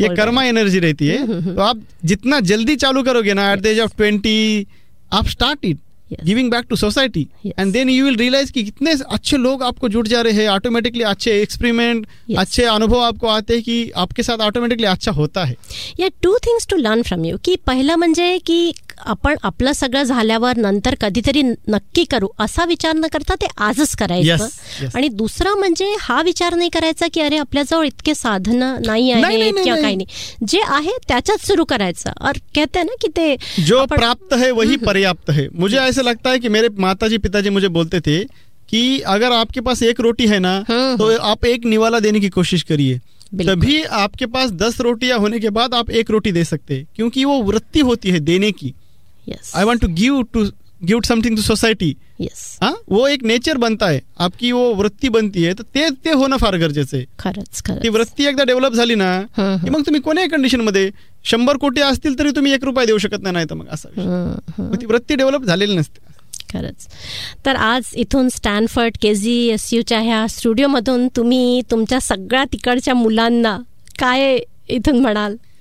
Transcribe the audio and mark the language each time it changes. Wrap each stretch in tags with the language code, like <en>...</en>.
<hi>ये कर्मा एनर्जी रहती है। तो आप जितना जल्दी चालू करोगे ना,</hi> <en>at the age of 20 आप start it giving back to society, and then you will realise</en> <hi>कि कितने अच्छे लोग आपको जुड़ जा रहे हैं। ऑटोमेटिकली अच्छे एक्सपेरिमेंट, अच्छे अनुभव आपको आते हैं कि आपके साथ ऑटोमेटिकली अच्छा होता है।</hi> <mr>या</mr> <en>two things to learn from you,</en> <mr>कि पहला म्हणजे कि आपण आपलं सगळं झाल्यावर नंतर कधीतरी नक्की करू असा विचार न करता ते आजच करायचं।</mr> <en>yes, yes.</en> <mr>आणि दुसरा म्हणजे हा विचार नाही करायचा की अरे आपल्याजवळ इतके साधनं नाही आहेत किंवा काही नाही, जे आहे त्याच्यात सुरू करायचं।</mr> <hi>और कहते ना की ते जो प्राप्त है वही पर्याप्त है। मुझे ऐसा लगता है की मेरे माताजी पिताजी मुझे बोलते थे कि अगर आपके पास एक रोटी है ना, तो आप एक निवाला देने की कोशिश करिए, तभी आपके पास 10 रोटियां होने के बाद आप एक रोटी दे सकते हैं, क्योंकि वो वृत्ति होती है देने की।</hi> <en>Yes. I want to give something to society. Yes.</en> <hi>वो एक नेचर बनता है, आपकी वो वृत्ती बनती है,</hi> <mr>तर ते होणं फार गरजेचं आहे। खरंच खरंच, ती वृत्ती एकदा डेव्हलप झाली ना, मग तुम्ही कोणत्या कंडिशन मध्ये 100 कोटी असतील तरी तुम्ही 1 रुपया देऊ शकत नाही, तर मग असं ती वृत्ती डेव्हलप झालेली नसते। खरंच। तर आज इथून स्टॅनफर्ड KGSU ह्या स्टुडिओ मधून तुम्ही तुमच्या सगळ्या तिकडच्या मुलांना काय इथून म्हणाल?</mr>